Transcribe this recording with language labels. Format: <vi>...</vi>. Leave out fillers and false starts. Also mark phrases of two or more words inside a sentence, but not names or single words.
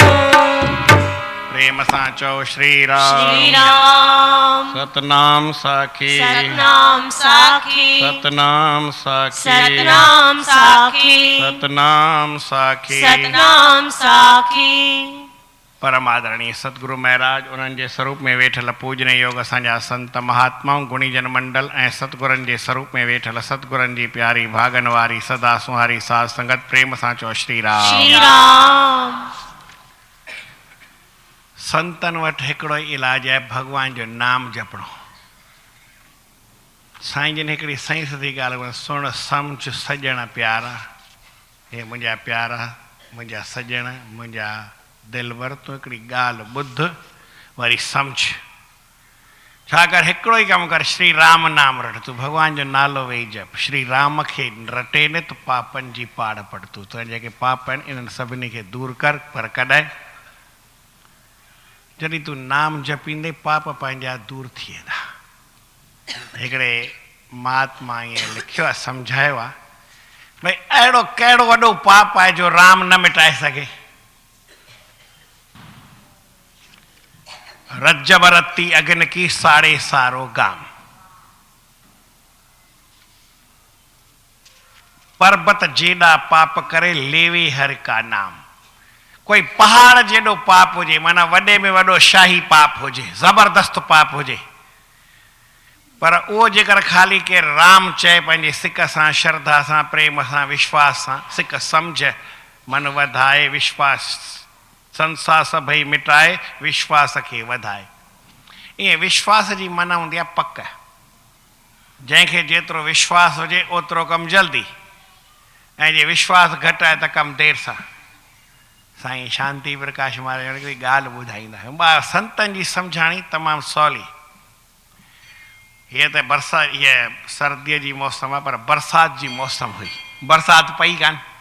<sd>प्रेम साचो श्री श्री राम राम सतनाम साखी सतनाम साखी सतनाम साखी सतनाम साखी सतनाम साखी सतनाम साखी परम आदरणीय सतगुरु महाराज उन्हनि जे स्वरूप में वेठल पूजने योग असांजा संत महात्माऊं गुणीजन मंडल ऐं सतगुरनि जे स्वरूप में वेठल सतगुरनि जी प्यारी भागन वारी सदा सुहारी साध संगत प्रेम सां चओ श्री राम श्री राम संतन वटि हिकिड़ो ई इलाज आहे भॻवान जो नाम जपणो साईं जिन हिकिड़ी सही सिधी ॻाल्हि सुण सम्झ सॼण प्यारा हे मुंहिंजा प्यारा मुंहिंजा सॼण मुंहिंजा दिलवर तूं हिकिड़ी ॻाल्हि ॿुध वरी सम्झ छाकाणि हिकिड़ो ई कमु कर श्री राम नाम रट तूं भॻवान जो नालो वेही जप श्री राम खे रटे न त पापनि जी पाड़ पड़ तूं तुंहिंजा जेके पाप आहिनि इन्हनि सभिनी खे दूरि कर पर कॾहिं जॾहिं तूं नाम जपींदे पाप पंहिंजा दूरि थी वेंदा हिकिड़े महात्मा ईअं लिखियो आहे सम्झायो आहे भई अहिड़ो कहिड़ो वॾो पाप आहे जो राम न मिटाए सघे</sd> <hi>रज्जब रत्ती अग्नि की साड़े सारो गाम पर्वत जेॾा पाप करे लेवे हर का नाम कोई पहाड़</hi> <sd>जेॾो पाप हुजे माना वॾे में वॾो शाही पाप हुजे ज़बरदस्त पाप हुजे पर उहो जेकर ख़ाली के राम चए पंहिंजे सिक सां श्रद्धा सां प्रेम सां विश्वास सां सिक सम्झ मन वधाए विश्वास संसार सभई मिटाए विश्वास खे वधाए ईअं विश्वास जी माना हूंदी आहे पक जंहिंखे जेतिरो विश्वास हुजे ओतिरो कमु जल्दी ऐं जे विश्वास घटि आहे त कमु देरि सां साईं शांति प्रकाश महाराज हिकिड़ी ॻाल्हि ॿुधाईंदा आहियूं संतनि जी सम्झाणी तमामु सवली हीअ त बरसाति हीअ सर्दीअ जी मौसम आहे पर बरसाति जी मौसम हुई बरसाति पई कान</sd>